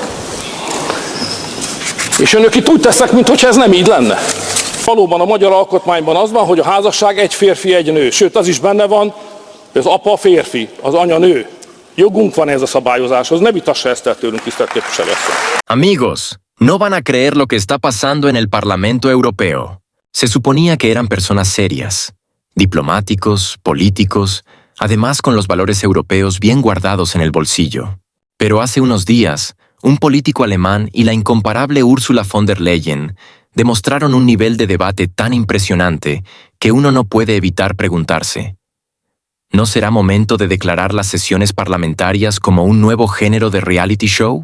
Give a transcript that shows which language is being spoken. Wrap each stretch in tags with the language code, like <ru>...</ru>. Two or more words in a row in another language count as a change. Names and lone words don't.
<hu>És önök itt úgy tesznek, mintha ez nem így lenne. Valóban a magyar alkotmányban az van, hogy a házasság egy férfi, egy nő. Sőt, az is benne van, hogy az apa férfi, az anya nő. Jogunk van ez a szabályozáshoz, ne vitassa ezt el tőlünk, tisztelt képviselőasszony.</hu> <es>Amigos, no van a creer lo que está pasando en el Parlamento Europeo. Se suponía que eran personas serias, diplomáticos, políticos, además con los valores europeos bien guardados en el bolsillo. Pero hace unos días, un político alemán y la incomparable Ursula von der Leyen demostraron un nivel de debate tan impresionante que uno no puede evitar preguntarse: ¿no será momento de declarar las sesiones parlamentarias como un nuevo género de reality show?</es>